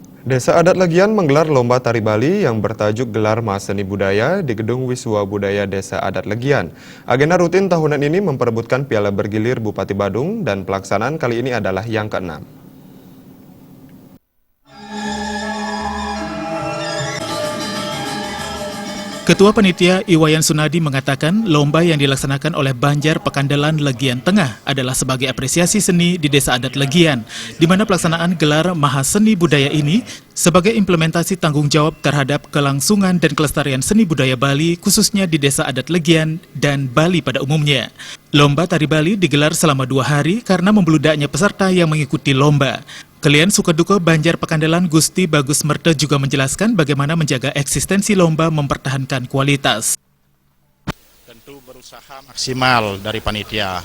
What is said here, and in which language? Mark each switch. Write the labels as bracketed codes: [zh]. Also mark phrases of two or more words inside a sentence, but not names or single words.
[id] Desa Adat Legian menggelar lomba tari Bali yang bertajuk Gelar Mas Seni Budaya di Gedung Wiswa Budaya Desa Adat Legian. Agenda rutin tahunan ini memperebutkan Piala Bergilir Bupati Badung dan pelaksanaan kali ini adalah yang ke-6. Ketua Panitia Iwayan Sunadi mengatakan lomba yang dilaksanakan oleh Banjar Pekandelan Legian Tengah adalah sebagai apresiasi seni di Desa Adat Legian, di mana pelaksanaan gelar Mahaseni Budaya ini sebagai implementasi tanggung jawab terhadap kelangsungan dan kelestarian seni budaya Bali khususnya di Desa Adat Legian dan Bali pada umumnya. Lomba tari Bali digelar selama 2 hari karena membludaknya peserta yang mengikuti lomba. Kelian Sukaduko Banjar Pekandelan Gusti Bagus Merte juga menjelaskan bagaimana menjaga eksistensi lomba mempertahankan kualitas. Tentu berusaha maksimal dari panitia.